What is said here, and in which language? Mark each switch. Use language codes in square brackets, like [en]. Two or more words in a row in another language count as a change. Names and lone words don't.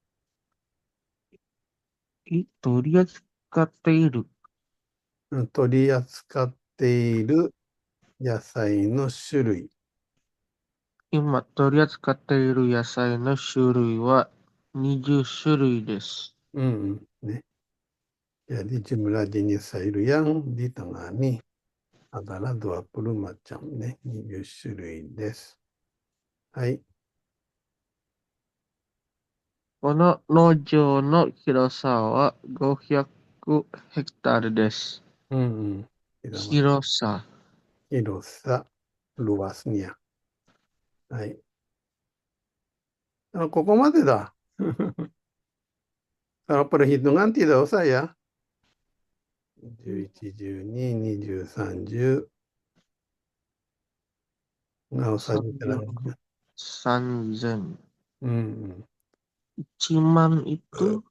[ja] 取り扱っている。取り扱っている野菜の種類。今、取り扱っている野菜の種類は20種類です。うんうん。 [id] ね。Jadi jumlah jenis sayur yang ditangani adalah 20 macam ね。 [ja] 20種類です。はい。この農場の広さは500ヘクタールです。うんうん。広さ。広さ、luasnya. はい。ここまでだ。 [id] Kalau perhitungan tidak usah ya. [ja] 11、12、20、30. [id] Nggak usah diterangkan. [ja] 3000。 Hmm. [id] 1万itu